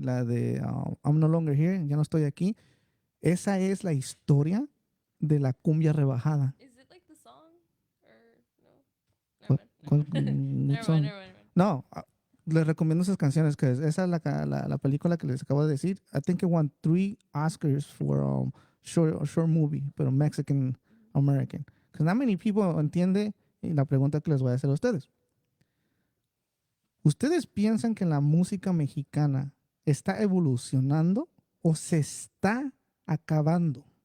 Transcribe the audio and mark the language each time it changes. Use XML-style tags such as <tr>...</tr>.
<es>La de I'm No Longer Here, Ya No Estoy Aquí. Esa es la historia de la cumbia rebajada.</es> <en>Is it like the song or no?</en> <es>¿Cuál- cuál,</es> <en>Never</en> <es>son?</es> <en>mind. Never mind.</en> <es>No, les recomiendo esas canciones que esa es la película que les acabo de decir.</es> <en>I think it won 3 Oscars for short movie, pero Mexican American. Because not many people</en> <es>entiende la pregunta que les voy a hacer a ustedes. ¿Ustedes piensan que la música mexicana está evolucionando o se está acabando?</es>